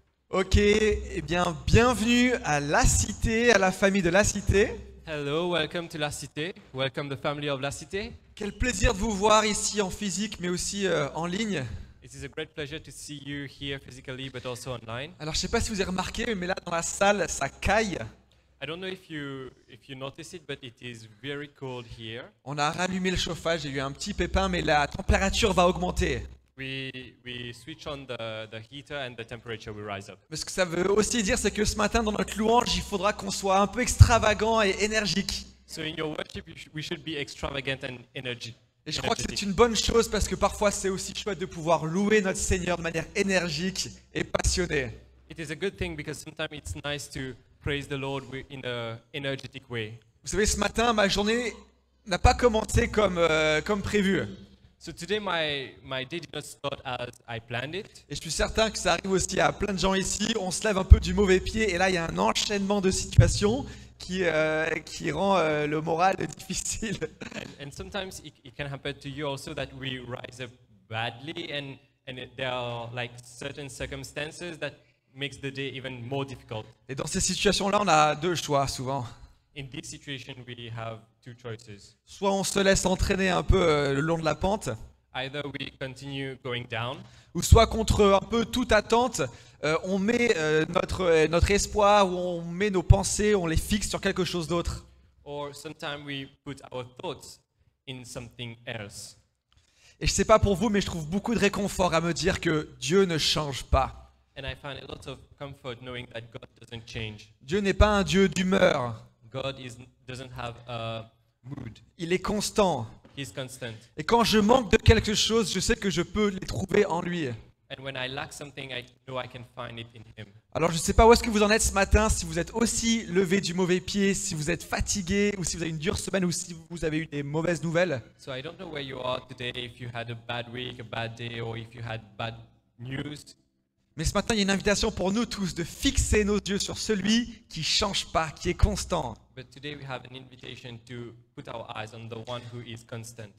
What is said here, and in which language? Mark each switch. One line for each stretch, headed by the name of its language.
French: Ok, eh bien, bienvenue à La Cité, à la famille de La Cité.
English: Hello, welcome to La Cité. Welcome the family of La Cité.
French: Quel plaisir de vous voir ici en physique, mais aussi en ligne.
English: It is a great pleasure to see you here physically, but also online.
French: Alors, je ne sais pas si vous avez remarqué, mais là, dans la salle, ça caille.
English: I don't know if you notice it, but it is very cold here.
French: On a rallumé le chauffage, j'ai eu un petit pépin, mais la température va augmenter.
English: We switch on the heater and the temperature will rise up.
French: Mais ce que ça veut aussi dire, c'est que ce matin, dans notre louange, il faudra qu'on soit un peu extravagant et énergique.
English: So in your worship, we should be extravagant and energy.
French: Et je crois que c'est une bonne chose parce que parfois, c'est aussi chouette de pouvoir louer notre Seigneur de manière énergique et passionnée.
English: It is a good thing because sometimes it's nice to praise the Lord in an energetic way.
French: Vous savez, ce matin, ma journée n'a pas commencé comme prévu.
English: So today my day did not start as I planned it.
French: Et je suis certain que ça arrive aussi à plein de gens ici. On se lève un peu du mauvais pied et là, il y a un enchaînement de situations qui rend le moral difficile.
English: And sometimes it can happen to you also that we rise up badly and there are like certain circumstances that makes the day even more difficult.
French: Et dans ces situations-là, on a deux choix souvent.
English: In this situation, we have two choices.
French: Soit on se laisse entraîner un peu le long de la pente,
English: Either we continue going down,
French: ou soit contre un peu toute attente, on met notre espoir ou on met nos pensées, on les fixe sur quelque chose d'autre.
English: or sometimes we put our thoughts in something else.
French: Et je sais pas pour vous, mais je trouve beaucoup de réconfort à me dire que Dieu ne change pas.
English: And I find a lot of comfort knowing that God doesn't change.
French: Dieu n'est pas un Dieu d'humeur.
English: God doesn't have a mood.
French: Il est constant.
English: He's constant.
French: Et quand je manque de quelque chose, je sais que je peux les trouver en lui.
English: And when I lack something, I know I can find it in Him.
French: Alors je ne sais pas où est-ce que vous en êtes ce matin, si vous êtes aussi levé du mauvais pied, si vous êtes fatigué, ou si vous avez une dure semaine, ou si vous avez eu des mauvaises nouvelles.
English: So I don't know where you are today, if you had a bad week, a bad day, or if you had bad news.
French: Mais ce matin, il y a une invitation pour nous tous de fixer nos yeux sur celui qui ne change pas, qui est constant.
English: But today we have an invitation to put our eyes on the one who is constant.